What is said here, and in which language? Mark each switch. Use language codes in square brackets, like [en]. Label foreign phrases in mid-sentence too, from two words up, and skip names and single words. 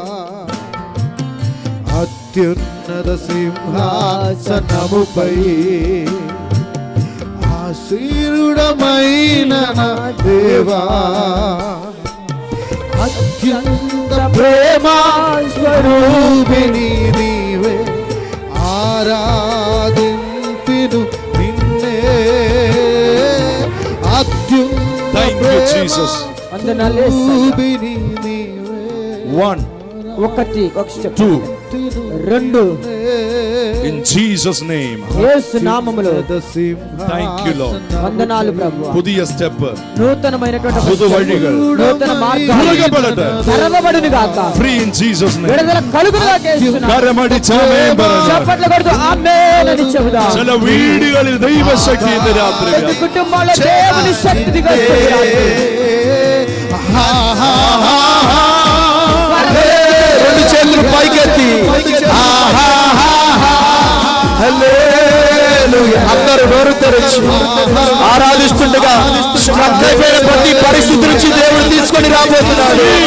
[te] అత్యున్నత సింహాసనముపై ఆశీర్వడమైన దేవా, అత్యంత ప్రేమ స్వరూపిణి నీవే, ఆరాధింతును నిన్నే, అత్యున్నత [en] Thank you, Jesus. [te] వందనాలు యేసయ్యా. రూపిణి నీవే. 1, ఒకటి, ఒక step. 2, రెండు. [en] in Jesus name. [te] యేసు నామములో. [en] Thank you, Lord. [te] వందనాలు ప్రభువా. [ml] പുതിയ സ്റ്റെപ്പ്, [te] నూతనమైనటువంటి [ml] പുതു വഴികൾ [te] నూతన మార్గాలు [ml] തുറക്കപ്പെടട്ടെ. [te] తెరవబడును గాక. [en] Free in Jesus name. [te] విడుదల కలుగును గాక యేసు నామములో. [ml] കരമടിച്ച് ആമേൻ പറഞ്ഞു. [te] చప్పట్లు కొడుతూ ఆమేన్ అని చెబుదాం. [ml] ചില വീടുകളിൽ ദൈവശക്തി ഇന്ന് രാത്രി. [te] ప్రతి కుటుంబాల్లో దేవుని శక్తి దిగొస్తుంది రాత్రి. రెండు చేతులు పైకెత్తి అందరూ నోరు తెరచి ఆరాధిస్తుండగా స్ట్రక్ అయిపోయిన ప్రతి పరిస్థితి నుంచి దేవుడు తీసుకొని రాబోతున్నాడు.